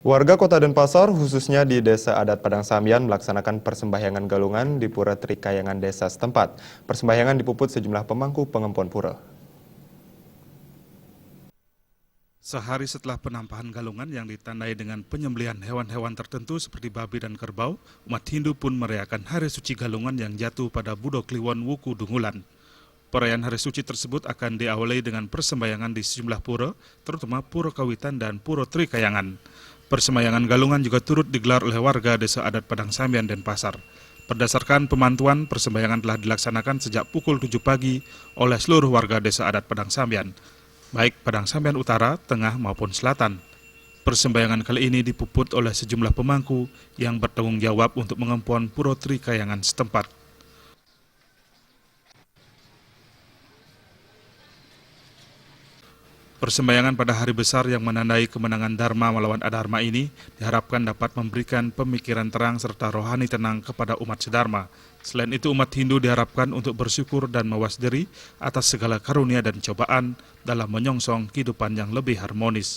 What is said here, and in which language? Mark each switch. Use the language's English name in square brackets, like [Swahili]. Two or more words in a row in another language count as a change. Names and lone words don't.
[Indonesian] Warga Kota Denpasar, khususnya di Desa Adat Padang Sambian, melaksanakan persembahyangan galungan di Pura Trikayangan desa setempat. Persembahyangan dipuput sejumlah pemangku pengempuan pura. Sehari setelah penampahan galungan yang ditandai dengan penyembelihan hewan-hewan tertentu seperti babi dan kerbau, umat Hindu pun merayakan Hari Suci Galungan yang jatuh pada Budo Kliwon Wuku Dungulan. Perayaan Hari Suci tersebut akan diawali dengan persembahyangan di sejumlah pura, terutama Pura Kawitan dan Pura Trikayangan. Persembahyangan galungan juga turut digelar oleh warga Desa Adat Padang Sambian, Denpasar. Berdasarkan pemantauan, persembahyangan telah dilaksanakan sejak pukul 7 pagi oleh seluruh warga Desa Adat Padang Sambian, baik Padang Sambian Utara, Tengah maupun Selatan. Persembahyangan kali ini dipuput oleh sejumlah pemangku yang bertanggung jawab untuk mengempuan Pura Trikayangan setempat. Persembahyangan pada hari besar yang menandai kemenangan Dharma melawan Adharma ini diharapkan dapat memberikan pemikiran terang serta rohani tenang kepada umat sedharma. Selain itu, umat Hindu diharapkan untuk bersyukur dan mawas diri atas segala karunia dan cobaan dalam menyongsong kehidupan yang lebih harmonis.